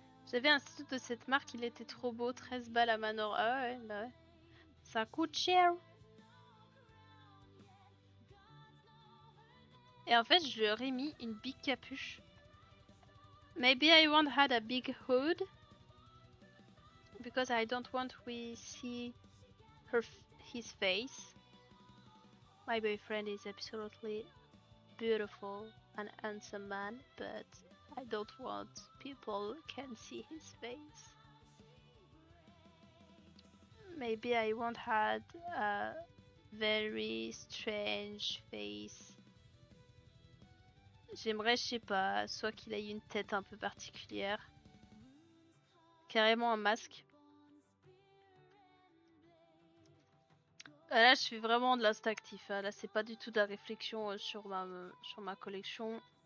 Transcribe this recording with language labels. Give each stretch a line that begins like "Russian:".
French: J'avais un stylo de cette marque, il était trop beau, 13 balles à Manor. Ah ouais, bah ouais. Ça coûte cher. Et en fait, je lui aurais mis une big capuche.
English: Maybe I won't had a big hood. Because I don't want we see his face. My boyfriend is absolutely beautiful and handsome man, but I don't want people can see his face. Maybe I won't had a very strange face.
French: J'aimerais, je sais pas, soit qu'il ait une tête un peu particulière. Carrément un masque. Là, je fais vraiment de l'instinctif. Là, c'est pas du tout de la réflexion sur ma collection.